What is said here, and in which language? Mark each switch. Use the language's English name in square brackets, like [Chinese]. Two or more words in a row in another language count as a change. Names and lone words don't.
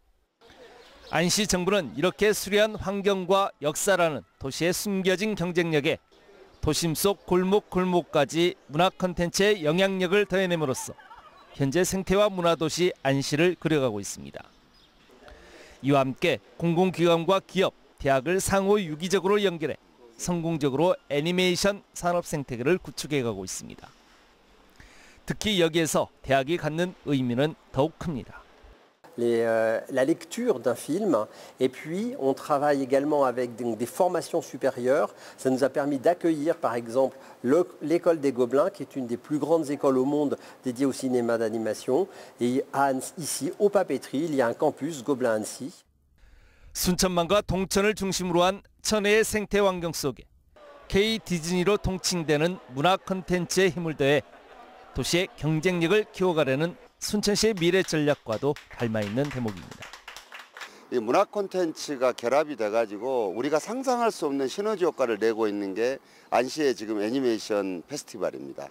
[Korean] 안시 정부는 이렇게 수려한 환경과 역사라는 도시의 숨겨진 경쟁력에 도심 속 골목골목까지 문화 콘텐츠의 영향력을 더해냄으로써 현재 생태와 문화도시 안시를 그려가고 있습니다. 이와 함께 공공기관과 기업, 대학을 상호 유기적으로 연결해 성공적으로 애니메이션 산업 생태계를 구축해가고 있습니다. 특히 여기에서 대학이 갖는 의미는 더욱 큽니다. [French] La lecture d'un film, et puis on travaille également avec des formations supérieures. Ça nous a permis d'accueillir par exemple l'école des Gobelins, qui est une des plus grandes écoles au monde dédiée au cinéma d'animation. Et ici, au Papeterie, il y a un campus Gobelins-Annecy. [Korean] 순천만과 동천을 중심으로 한 천혜의 생태 환경 속에 K 디즈니로 통칭되는 문화 콘텐츠의 힘을 더해 도시의 경쟁력을 키워가려는 순천시의 미래 전략과도 닮아있는 대목입니다. 이 문화 콘텐츠가 결합이 돼가지고 우리가 상상할 수 없는 시너지 효과를 내고 있는 게 안시의 지금 애니메이션 페스티벌입니다.